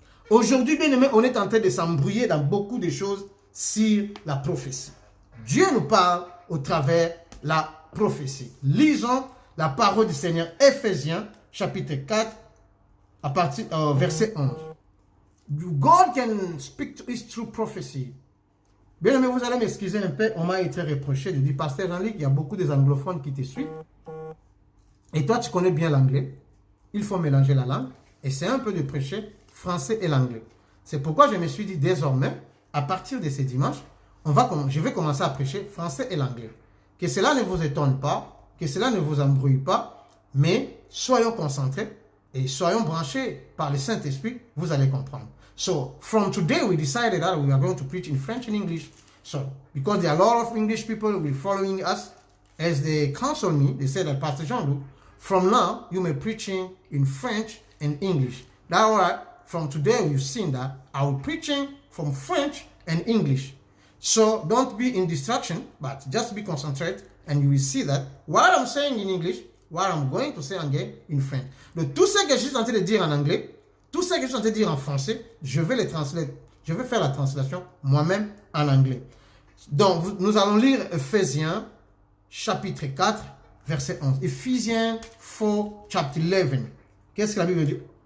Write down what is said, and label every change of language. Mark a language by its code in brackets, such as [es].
[fr] Aujourd'hui, bien aimé, on est en train de s'embrouiller dans beaucoup de choses sur la prophétie. Dieu nous parle au travers de la prophétie. Lisons la parole du Seigneur, Ephésiens, chapitre 4, à partir verset 11. [en] God can speak to us through prophecy. [fr] Bien aimé, vous allez m'excuser un peu, on m'a été reproché de dire, Pasteur Jean-Luc, il y a beaucoup des anglophones qui te suivent. Et toi, tu connais bien l'anglais. Il faut mélanger la langue. Et c'est un peu de prêcher français et l'anglais. C'est pourquoi je me suis dit désormais, à partir de ce dimanche, je vais commencer à prêcher français et l'anglais. Que cela ne vous étonne pas, que cela ne vous embrouille pas, mais soyons concentrés et soyons branchés par le Saint-Esprit, vous allez comprendre. [en] So, from today, we decided that we are going to preach in French and English. So, because there are a lot of English people who will be following us, as they counsel me, they said that Pastor Jean-Luc, from now, you may preaching in French and English. That's why, from today, you've seen that I will preaching from French and English. So, don't be in distraction, but just be concentrated, and you will see that what I'm saying in English, what I'm going to say again in French. [fr] Donc, tout ce que je suis en train de dire en anglais, tout ce que je suis en train de dire en français, je vais les translater. Je vais faire la translation moi-même en anglais. Donc, nous allons lire Ephésiens, chapitre 4, verset 11. [en] Ephesians 4, chapter 11. [fr] Qu'est-ce que la Bible dit?